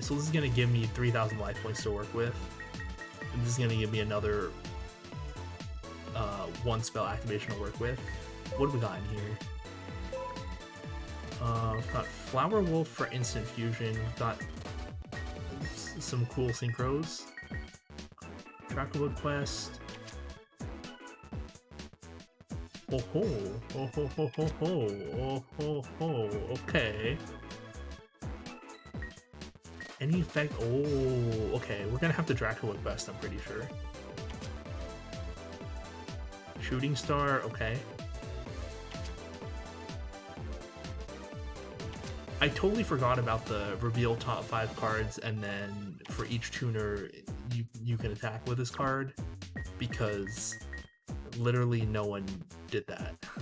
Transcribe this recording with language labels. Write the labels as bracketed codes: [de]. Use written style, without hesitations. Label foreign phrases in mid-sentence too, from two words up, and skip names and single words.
[en] So this is gonna give me 3,000 life points to work with. And this is gonna give me another one spell activation to work with. What do we got in here? We've got Flower Wolf for instant fusion. We've got some cool synchros. Trackable Quest. Oh ho! Oh ho ho ho ho! Oh ho ho! Okay. Any effect? Oh, okay. We're gonna have to Dracula Quest, I'm pretty sure. Shooting Star. Okay. I totally forgot about the reveal top 5 cards, and then for each tuner you can attack with this card, because literally no one did that.